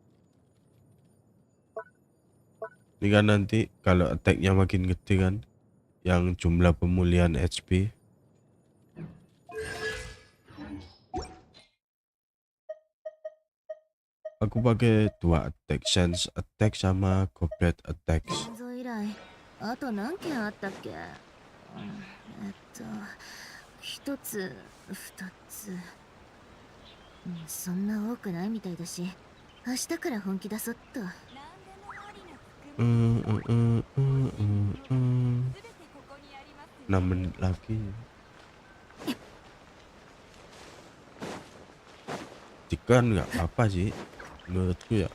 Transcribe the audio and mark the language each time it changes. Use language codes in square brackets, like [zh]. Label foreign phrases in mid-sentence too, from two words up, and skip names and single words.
[id] Ini kan nanti kalau attack-nya makin gede kan, yang jumlah pemulihan HP. Aku pakai 2 attack, [en] sense attack [id] sama [en] goblet attack. [ja] あと何件あったっけ？一つ、二つ。そんな多くないみたいだし、明日から本気出そっと。 [id] 6 menit lagi. Tikan nggak apa sih menurutku ya.